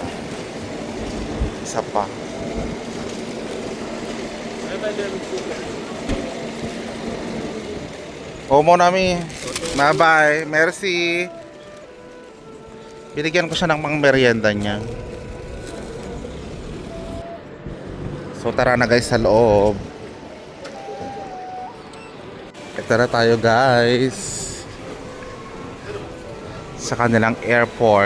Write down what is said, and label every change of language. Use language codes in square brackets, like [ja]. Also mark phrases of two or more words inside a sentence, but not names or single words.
[tl] Isa pa. [fr] Oh mon ami. [en] Bye bye. Merci. [tl] Binigyan ko siya ng mga merienda niya. So tara na guys sa loob. Ito na tayo guys. Sa kanilang airport.